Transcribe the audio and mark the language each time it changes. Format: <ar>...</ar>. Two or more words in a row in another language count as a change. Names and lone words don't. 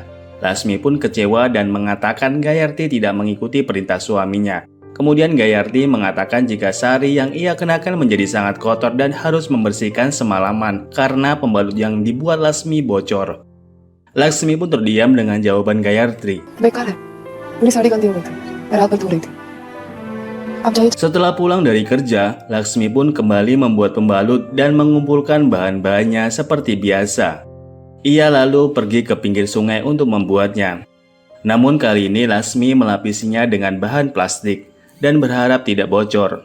<id>Laksmi pun kecewa dan mengatakan Gayatri tidak mengikuti perintah suaminya. Kemudian Gayatri mengatakan jika sari yang ia kenakan menjadi sangat kotor dan harus membersihkan semalaman karena pembalut yang dibuat Laksmi bocor. Laksmi pun terdiam dengan jawaban Gayatri.</id> <hi>बेकार है, पूरी साड़ी गंदी हो गई थी, मैं रात भर धो रही थी। अब जाइए।</hi> <id>Setelah pulang dari kerja, Laksmi pun kembali membuat pembalut dan mengumpulkan bahan-bahannya seperti biasa. Ia lalu pergi ke pinggir sungai untuk membuatnya. Namun kali ini Laksmi melapisinya dengan bahan plastik dan berharap tidak bocor.</id>